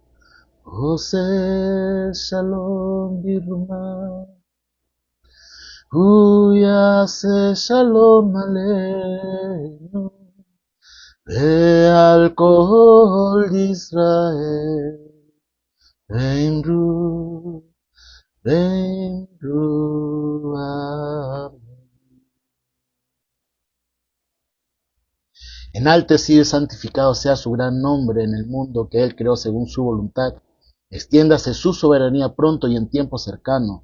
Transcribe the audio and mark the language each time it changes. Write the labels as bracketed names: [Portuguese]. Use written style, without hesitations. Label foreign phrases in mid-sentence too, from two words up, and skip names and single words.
[Hebrew] עושה שלום במרומיו, יעשה שלום עלינו ועל כל ישראל. Ve'imru, amén. [Spanish] Enaltecido y santificado sea su gran nombre en el mundo que Él creó según su voluntad. Extiéndase su soberanía pronto y en tiempo cercano.